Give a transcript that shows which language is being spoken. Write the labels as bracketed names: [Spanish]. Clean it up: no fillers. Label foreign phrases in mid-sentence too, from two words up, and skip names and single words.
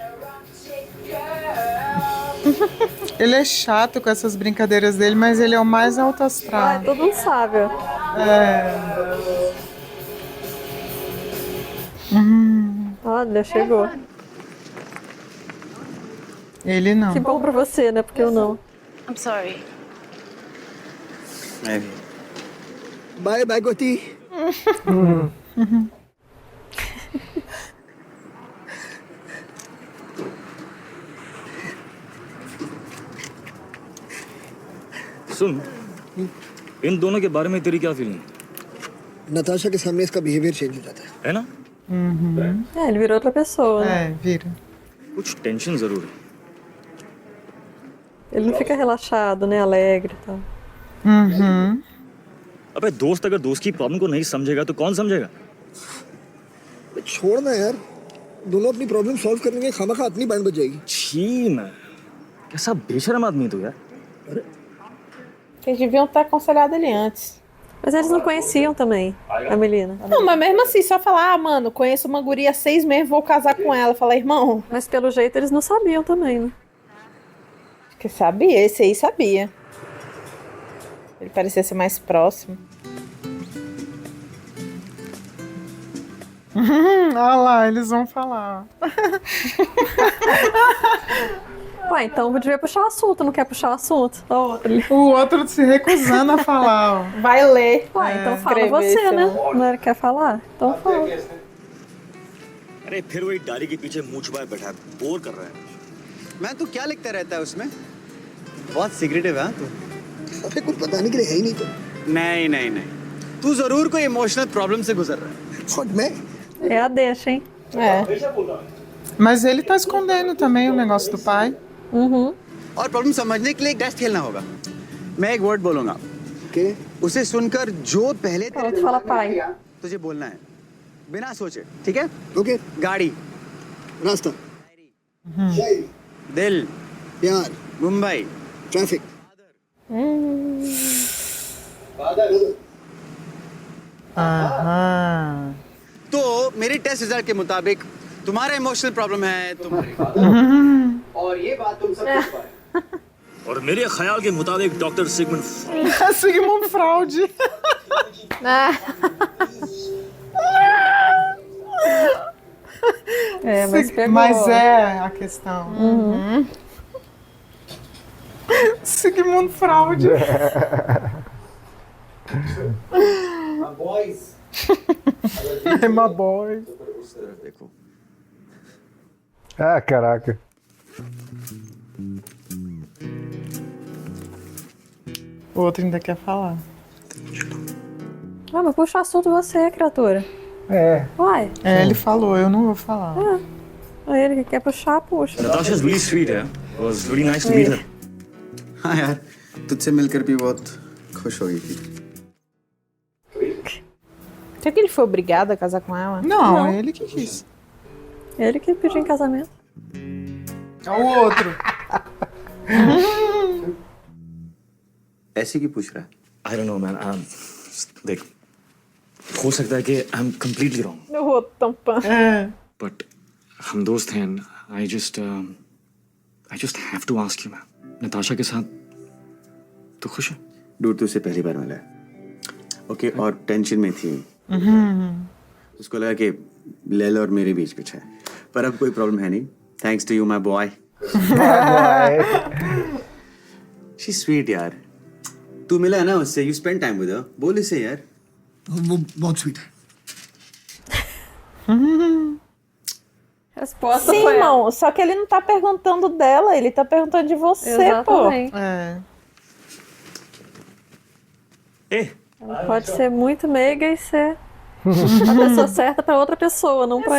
[Portuguese] Ele é chato com essas brincadeiras dele, mas ele é o mais alto astral. Todo mundo sabe, ó. Olha, chegou. Ele não. Que bom pra você, né? Porque eu não. [English] I'm sorry. [Hindi] बाय बाय गोती। सुन, इन दोनों के बारे में तेरी क्या फीलिंग? नताशा के सामने इसका [English] behavior change [Hindi] हो जाता है ना? [Portuguese] É, ele virou outra pessoa, né? É, vira. [Hindi] कुछ टेंशन जरूर है. [Portuguese] Ele não fica relaxado, né? Alegre e tal. [Hindi] अबे दोस्त अगर दोस्त की प्रॉब्लम को नहीं समझेगा तो कौन समझेगा? है। छोड़ ना यार, दोनों अपनी [English] problem solve [Hindi] करने में खामखा अपनी बैंड बज जाएगी। छी मैं, कैसा बेशरम आदमी तू यार. [Portuguese] Eles deviam ter aconselhado ele antes. Mas eles não conheciam também, a Melina. Não, mas mesmo assim, só falar, ah, mano, conheço uma guria há 6 meses, vou casar com ela. Falar, irmão. Mas pelo jeito eles não sabiam também, né? Que sabia, esse aí sabia. Ele parecia ser mais próximo. Olha lá, eles vão falar. Ué, então devia puxar o assunto, não quer puxar o assunto? O outro se recusando a falar, ó. Vai ler. Ué, então fala você, né? Não era quer falar? Então fala. [Hindi] अरे फिर वही डाली के पीछे मुंह छुपाए बैठा है, बोर कर रहा है. मैं तू क्या लिखता रहता है उसमें? बहुत सीक्रेटिव है तू. अबे कुछ बताने के लिए है ही नहीं तो. नहीं नहीं नहीं. तू जरूर कोई [English] emotional problem [Hindi] से गुजर रहा है. [Portuguese] Pode मैं? É a deixa, hein? É. Mas ele tá escondendo também o negócio do pai. [Hindi] और प्रॉब्लम समझने के लिए एक टेस्ट खेलना होगा. मैं एक वर्ड बोलूंगा. के? उसे सुनकर जो पहले [Portuguese] Pronto, fala pai. [Hindi] तुझे बोलना है. बिना सोचे, ठीक है? ओके. गाड़ी, रास्ता. दिल, प्यार. मुंबई, ट्रैफिक. [Portuguese] Aham. [Hindi] तो मेरे [English] test result [Hindi] के मुताबिक तुम्हारा [English] emotional problem [Hindi] है तुम्हारे और ये बात तुम सब कुछ पर और मेरे ख्याल के मुताबिक डॉक्टर सिगमंड Sigmund Freud. [Portuguese] Mas pegou. Mas é a questão. Sigmund Freud. É [English] my boy. [Hindi] देखो [Portuguese] Ah, caraca. O outro ainda quer falar. Ah, mas puxa assunto você, criatura. É. Uai. É, ele falou, eu não vou falar. Ele que quer puxar, puxa. [English] Natasha's really sweet, yeah. It was really nice to meet her. [Hindi] हाँ यार तुझसे मिलकर भी बहुत खुश हो गई थी [Portuguese] Será que ele foi obrigado a casar com ela? Não, é ele que quis. Ele que pediu em casamento. É o outro. [Hindi] ऐसे की पूछ रहा है [English] I don't know, man. [Hindi] देख, हो सकता है कि [English] I'm completely wrong, [Portuguese] Eu vou tampar. [English] but [Hindi] हम दोस्त हैं. [English] I just have to ask you, man. Natasha [Hindi] के साथ तू खुश है? डूड तुझसे पहली बार मिला है ओके और टेंशन में थी उसको लगा कि लैला और मेरे बीच कुछ है पर अब कोई प्रॉब्लम है नहीं [English] thanks to you my boy she sweet [Hindi] यार तू मिला है ना उससे [English] you spend time with her [Hindi] बोल इसे यार वो बहुत स्वीट है [Portuguese] Resposta Sim, foi irmão. Só que ele não tá perguntando dela, ele tá perguntando de você, Exatamente. pô. É. Ela pode ser muito meiga e ser a pessoa certa pra outra pessoa, não pra